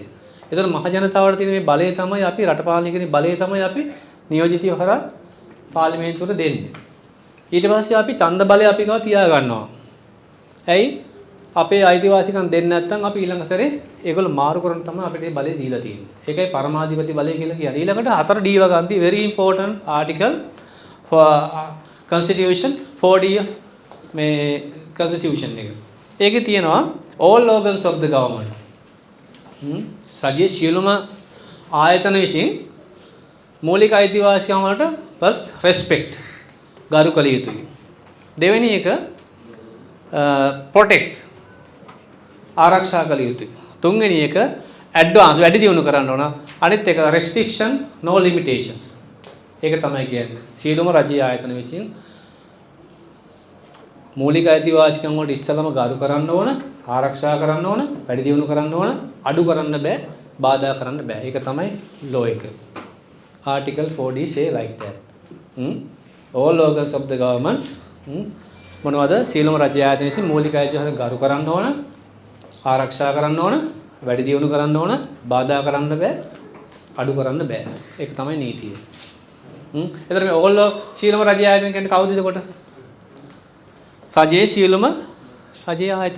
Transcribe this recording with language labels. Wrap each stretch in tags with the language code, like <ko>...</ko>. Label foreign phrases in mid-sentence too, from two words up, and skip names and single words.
<si>ඒතර මහ ජනතාවට තියෙන මේ බලය තමයි අපි රට පාලනය කිරීම බලය තමයි අපි නියෝජිතව හරහා පාර්ලිමේන්තුවට දෙන්නේ. ඊට පස්සේ අපි ඡන්ද බලය අපි ගාව තියා ගන්නවා. ඇයි? අපේ අයිතිවාසිකම් දෙන්නේ නැත්නම් අපි ඊළඟ සැරේ ඒගොල්ලෝ මාරු කරන තමයි අපිට මේ බලය දීලා තියෙන්නේ. ඒකයි පරමාධිපති බලය කියලා කියන්නේ. ඊළඟට 4 D වගන්ති</si> <en>very important article for constitution</en> <si>4D මේ constitution එක. ඒකේ තියෙනවා</si> <en>all organs of the government.</en> <si>රජයේ සියලුම ආයතන විසින් මූලික අයිතිවාසිකම් වලට</si> <en>first respect</en> <si>ගරු කළ යුතුයි. දෙවෙනි එක protect ආරක්ෂා කළ යුතුයි. තුන්වෙනි එක advance වැඩි දියුණු කරන්න ඕන. අනිත් එක</si> <en>restriction no limitations.</en> <si>ඒක තමයි කියන්නේ. සියලුම රජයේ ආයතන විසින් මූලික අයිතිවාසිකම් වලට ඉස්සලම ගරු කරන්න ඕන, ආරක්ෂා කරන්න ඕන, වැඩි දියුණු කරන්න ඕන, අඩු කරන්න බෑ, බාධා කරන්න බෑ. ඒක තමයි law එක.</si> <en>Article 4D say like that. All organs of the government මොනවද?</en> <si>සියලුම රජයේ ආයතන විසින් මූලික අයිතිවාසිකම් ගරු කරන්න ඕන, ආරක්ෂා කරන්න ඕන, වැඩි දියුණු කරන්න ඕන, බාධා කරන්න බෑ, අඩු කරන්න බෑ. ඒක තමයි නීතිය. එතකොට මේ ඕගොල්ලෝ සියලුම රජයේ ආයතන කියන්නේ කවුද එතකොට? රජයේ සියලුම රජයේ ආයතන.</si>